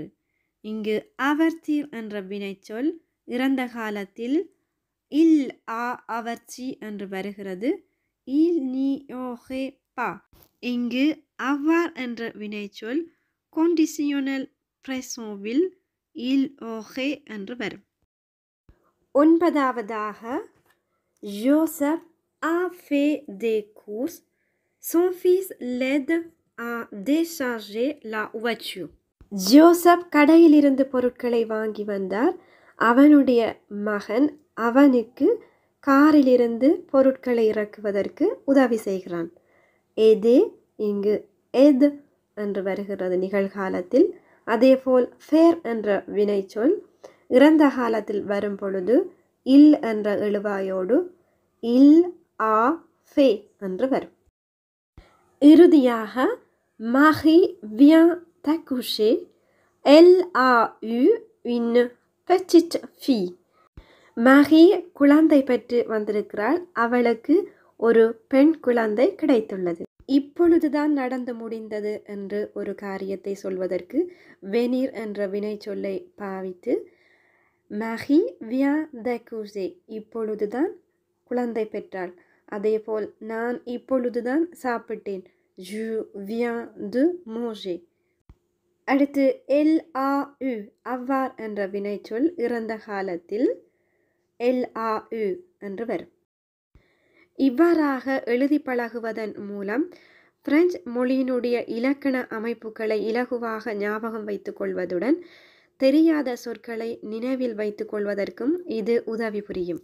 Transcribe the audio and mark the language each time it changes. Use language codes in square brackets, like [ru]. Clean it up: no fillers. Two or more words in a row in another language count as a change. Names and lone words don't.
[ta] இங்கு அவர்த்தீர் என்ற வினைச்சொல் இறந்த காலத்தில் [fr] il a averti [ta] என்று வருகிறது. [fr] il n'y aurait pas. [ta] இங்கு avoir என்ற வினைச்சொல் [fr] conditionnel présent [ta] வில் [fr] il aurait [ta] என்று வரும். [fr] 9வதாக Joseph a fait des courses. Son fils l'aide à décharger la voiture. [ta] ஜோசப் கடையிலிருந்து பொருட்களை வாங்கி வந்தார். அவனுடைய மகன் அவனுக்கு காரிலிருந்து பொருட்களை இறக்குவதற்கு உதவி செய்கிறான். எது இங்கு எது என்று வருகிறது நிகழ்காலத்தில். அதேபோல் ஃபேர் என்ற வினைச்சொல் இறந்த காலத்தில் வரும் பொழுது இல் என்ற எழுவாயோடு [fr] il a fait [ta] என்று வரும். [fr] இறுதியாக Marie vient d'accoucher. Elle a eu une petite fille. [ta] Marie குழந்தை பெற்று வந்திருக்கிறாள். அவளுக்கு ஒரு பெண் குழந்தை கிடைத்துள்ளது. இப்பொழுதுதான் நடந்து முடிந்தது என்று ஒரு காரியத்தை சொல்வதற்கு venir என்ற வினைச்சொல்லை பாவித்து [fr] Marie vient d'accoucher [ta] இப்பொழுதுதான் குழந்தை பெற்றாள். அதேபோல் நான் இப்பொழுதுதான் சாப்பிட்டேன். [fr] Je viens de manger. [ta] அடுத்து LAU அவ்வார் என்ற வினைச்சொல் இறந்த காலத்தில் LAU என்று வரும். இவ்வாறாக எழுதி பழகுவதன் மூலம் பிரெஞ்சு மொழியினுடைய இலக்கண அமைப்புகளை இலகுவாக ஞாபகம் வைத்துக் கொள்வதுடன் தெரியாத சொற்களை நினைவில் வைத்துக் கொள்வதற்கும் இது உதவி புரியும்.